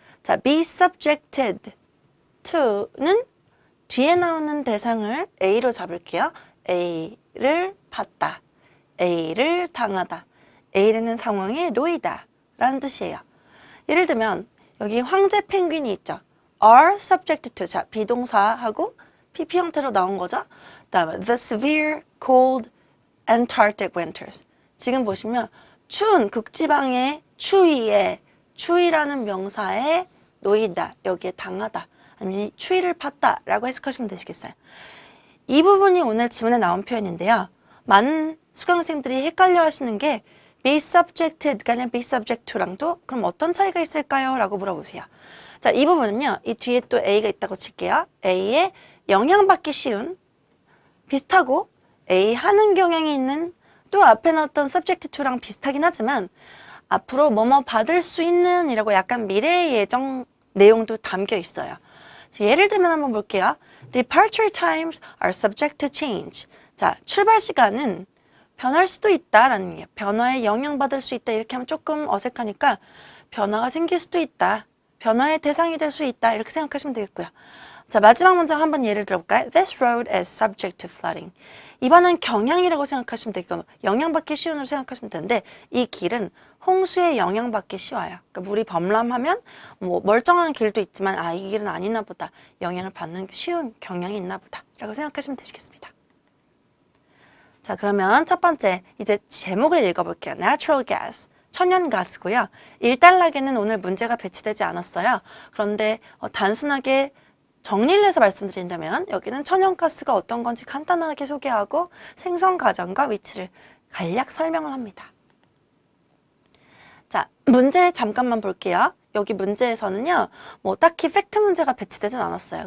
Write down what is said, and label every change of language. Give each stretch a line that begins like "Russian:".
Korean: 자,
English: be subjected to
Korean: 는 뒤에 나오는 대상을 A로 잡을게요. A를 봤다. A를 당하다. A라는 상황에 놓이다 라는 뜻이에요. 예를 들면 여기 황제 펭귄이 있죠.
English: are subjected to.
Korean: 자, 비동사하고 PP 형태로 나온 거죠. 그 다음에
English: the severe cold Antarctic winters.
Korean: 지금 보시면 추운 극지방의 추위에, 추위라는 명사에 놓이다, 여기에 당하다, 아니면 추위를 팠다 라고 해석하시면 되시겠어요. 이 부분이 오늘 지문에 나온 표현인데요. 많은 수강생들이 헷갈려 하시는 게
English: be subjected
Korean: 가 아니라
English: be subject to
Korean: 랑도 그럼 어떤 차이가 있을까요? 라고 물어보세요. 자, 이 부분은요. 이 뒤에 또 A가 있다고 칠게요. A에 영향받기 쉬운, 비슷하고 A 하는 경향이 있는, 또 앞에 나왔던
English: subject to
Korean: 랑 비슷하긴 하지만 앞으로 뭐뭐 받을 수 있는 이라고 약간 미래 예정 내용도 담겨 있어요. 자, 예를 들면 한번 볼게요.
English: Departure times are subject to change.
Korean: 자, 출발 시간은 변할 수도 있다라는 얘기예요. 변화에 영향받을 수 있다. 이렇게 하면 조금 어색하니까 변화가 생길 수도 있다. 변화의 대상이 될 수 있다. 이렇게 생각하시면 되겠고요. 자, 마지막 문장 한번 예를 들어볼까요?
English: This road is subject to flooding.
Korean: 이번은 경향이라고 생각하시면 되겠고 영향받기 쉬운으로 생각하시면 되는데 이 길은 홍수에 영향받기 쉬워요. 그러니까 물이 범람하면 뭐 멀쩡한 길도 있지만 아, 이 길은 아니나 보다. 영향을 받는 쉬운 경향이 있나 보다. 라고 생각하시면 되시겠습니다. 자, 그러면 첫 번째 이제 제목을 읽어볼게요.
English: Natural gas,
Korean: 천연가스고요. 1단락에는 오늘 문제가 배치되지 않았어요. 그런데 단순하게 정리를 해서 말씀드린다면 여기는 천연가스가 어떤 건지 간단하게 소개하고 생성 과정과 위치를 간략 설명을 합니다. 자, 문제 잠깐만 볼게요. 여기 문제에서는요, 뭐 딱히 팩트 문제가 배치되진 않았어요.